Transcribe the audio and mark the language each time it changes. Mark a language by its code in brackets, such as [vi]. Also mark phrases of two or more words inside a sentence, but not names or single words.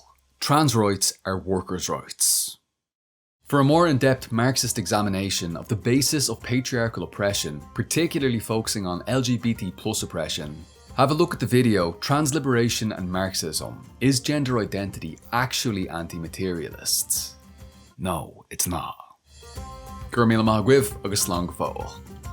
[en] Trans rights are workers' rights. For a more in-depth Marxist examination of the basis of patriarchal oppression, particularly focusing on LGBT+ oppression, have a look at the video Trans Liberation and Marxism. Is gender identity actually anti-materialist? No, it's not. [ga] Gur míle maith agaibh agus slán go fóill.